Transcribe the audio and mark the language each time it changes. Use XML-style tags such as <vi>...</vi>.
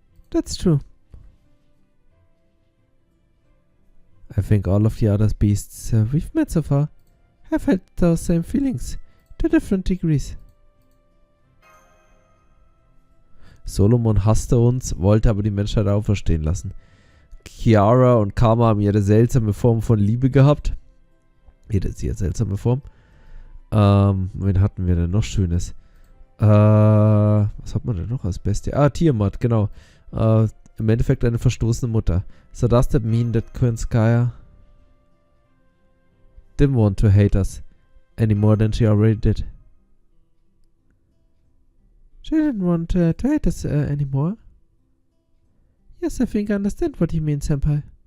<en>That's true. I think all of the other beasts we've met so far have had those same feelings, to different degrees.</en> <de>Solomon hasste uns, wollte aber die Menschheit auferstehen lassen. Chiara und Karma haben ihre seltsame Form von Liebe gehabt. Jede sehr seltsame Form. Wen hatten wir denn noch Schönes? Was hat man denn noch als Bestie? Tiamat, genau. Im Endeffekt eine verstoßene Mutter.</de> <en>So does that mean that Kernskaya didn't want to hate us any more than she already did? She didn't want to hate us anymore. Yes, I think I understand what you mean, Senpai.</en>